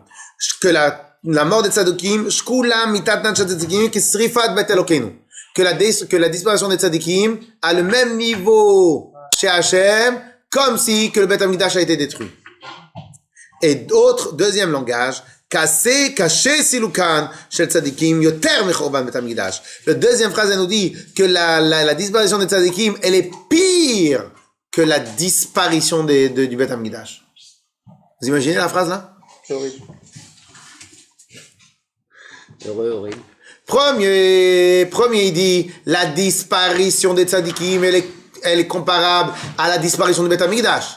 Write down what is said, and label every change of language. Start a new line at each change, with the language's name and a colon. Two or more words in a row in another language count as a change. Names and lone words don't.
French: Que la mort des tzadikim, que la disparition des tzadikim a le même niveau chez Hachem, comme si que le Beth Amikdash a été détruit. Et deuxième langage,
Hebrew: קשה סילוקן של צדיקים יותר מחורבן בית המקדש.
French: La deuxième phrase, elle nous dit que la disparition des tzadikim, elle est pire que la disparition du bet hamikdash. Vous imaginez la phrase là? C'est horrible. Heureux, horrible. Premier, il dit la disparition des tzadikim, elle est comparable à la disparition du bet hamikdash.